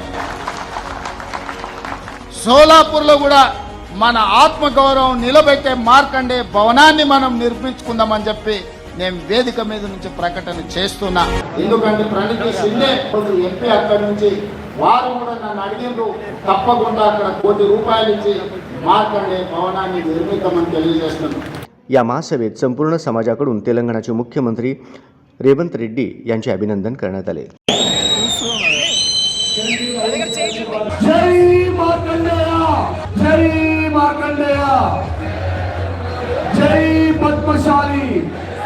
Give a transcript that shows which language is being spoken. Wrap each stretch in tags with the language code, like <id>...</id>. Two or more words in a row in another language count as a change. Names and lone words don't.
<te>సోలాపూర్లో కూడా మన ఆత్మగౌరవం నిలబెట్టే మార్కండే భవనాన్ని మనం నిర్మించుకుందామని చెప్పి నేను వేదిక మీద నుంచి ప్రకటన చేస్తున్నా। ఎందుకంటే ప్రణితి షిండే ఎంపీ అక్కడి నుంచి వారు కూడా నన్ను అడిగిండ్రు, తప్పకుండా అక్కడ ₹1 కోటి ఇచ్చి మార్కండే భవనాన్ని నిర్మిద్దామని తెలియజేస్తున్నాను।</te> <mr>या महासभेत संपूर्ण समाजाकडून तेलंगणाचे मुख्यमंत्री रेवंत रेड्डी यांचे अभिनंदन करण्यात आले। जय मार्कंडेय, जय मार्कंडेय, जय पद्मशाली।</mr>